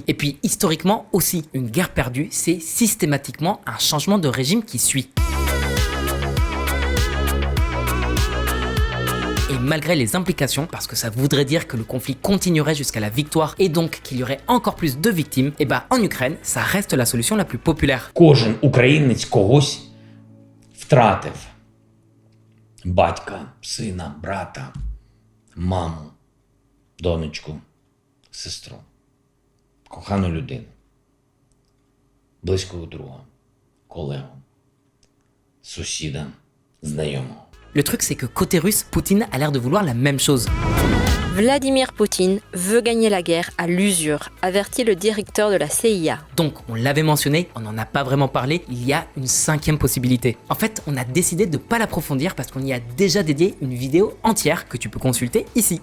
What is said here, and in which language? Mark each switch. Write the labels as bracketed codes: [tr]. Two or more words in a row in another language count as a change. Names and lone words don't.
[fr] Et puis historiquement aussi, une guerre perdue, c'est systématiquement un changement de régime qui suit. Et malgré les implications, parce que ça voudrait dire que le conflit continuerait jusqu'à la victoire et donc qu'il y aurait encore plus de victimes, en Ukraine, ça reste la solution la plus populaire. [uk] Кожен українець когось втратив. Батька, сина, брата, маму, донечку, сестру, кохану людину, близького друга, колегу, сусіда, знайомого. [fr] Le truc, c'est que côté russe, Poutine a l'air de vouloir la même chose. Vladimir Poutine veut gagner la guerre à l'usure, avertit le directeur de la CIA. Donc, on l'avait mentionné, on n'en a pas vraiment parlé, il y a une 5e possibilité. En fait, on a décidé de ne pas l'approfondir parce qu'on y a déjà dédié une vidéo entière que tu peux consulter ici.